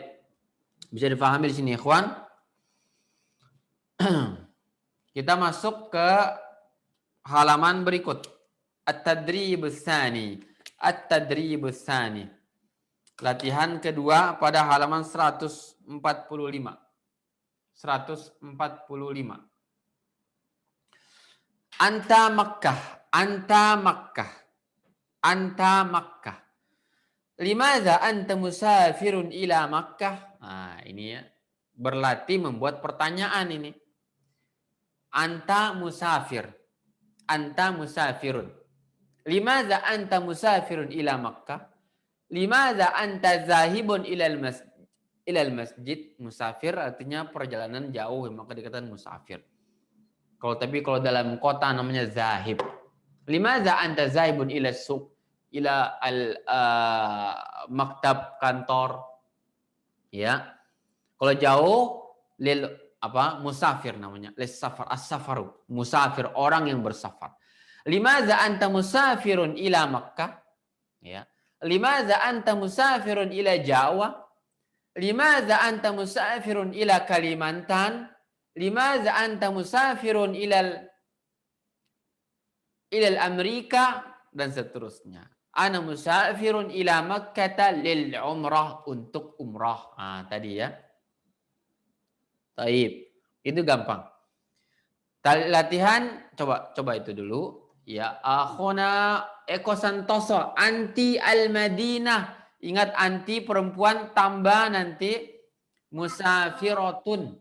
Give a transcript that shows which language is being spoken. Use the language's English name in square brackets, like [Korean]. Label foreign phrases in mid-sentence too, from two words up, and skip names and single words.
[Indonesian] Bisa difahami di sini, ikhwan? Kita masuk ke halaman berikut. [Arabic] التدريب الثاني. التدريب الثاني. [Indonesian] Latihan kedua pada halaman 145. 145. [Arabic] أنت مكة. أنت مكة. أنت مكة. لماذا أنت مسافر إلى مكة? [Indonesian] Nah, ini ya. Berlatih membuat pertanyaan ini. [Arabic] أنت مسافر. أنت مسافرٌ. لماذا أنت مسافر إلى مكة? لماذا أنت ذاهب إلى المسجد? [Indonesian] Musafir artinya perjalanan jauh, maka dikatakan musafir. Kalau dalam kota namanya zahib. [Arabic] لماذا أنت ذاهب إلى سوق? إلى مكتب, [Indonesian] kantor. Ya. Kalau jauh, [Arabic] للمسافر [Indonesian] namanya. [Arabic] للسفر، السفر. مسافر, [Indonesian] orang yang bersafar. [Arabic] لماذا أنت مسافر إلى مكة? [Indonesian] Ya. [Arabic] لماذا أنت مسافر إلى جاوة? لماذا أنت مسافر إلى كاليمانتان? لماذا أنت مسافر إلى أمريكا? [Indonesian] Dan seterusnya. [Arabic] أنا مسافر إلى مكة للعمرة, [Indonesian] untuk umrah. Tadi ya. Taib. Itu gampang. Latihan coba itu dulu. [Arabic] يا أخانا إيكو سانتوسو، أنتِ المدينة. [Indonesian] Ingat, anti perempuan, tambah nanti musafirotun.